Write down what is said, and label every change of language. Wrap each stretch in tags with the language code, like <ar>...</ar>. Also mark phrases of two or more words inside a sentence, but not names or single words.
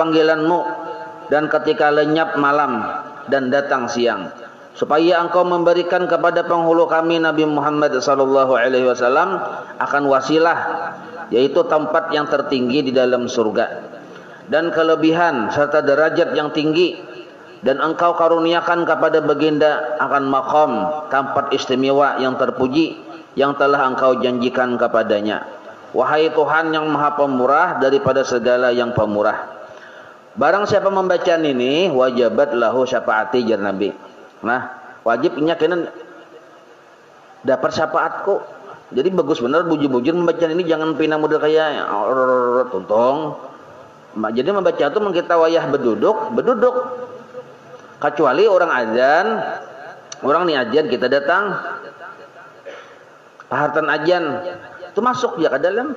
<id>panggilanmu, dan ketika lenyap malam dan datang siang, supaya engkau memberikan kepada penghulu kami Nabi Muhammad SAW akan wasilah, yaitu tempat yang tertinggi di dalam surga dan kelebihan serta derajat yang tinggi, dan engkau karuniakan kepada baginda akan maqam tempat istimewa yang terpuji yang telah engkau janjikan kepadanya. Wahai Tuhan yang maha pemurah daripada segala yang pemurah. Barang siapa membaca ini</id> <ar>وجبت له شفاعتي</ar> <id>jar Nabi.</id> <bjn>Nah, wajibnya kena dapat syafaatku. Jadi bagus benar bujur-bujur membaca ini, jangan pina model kayak tuntong. Jadi membaca itu kita wayah beduduk. Kecuali orang azan, orang nih azan kita datang, pahartan azan itu masuk ya ke dalam.</bjn>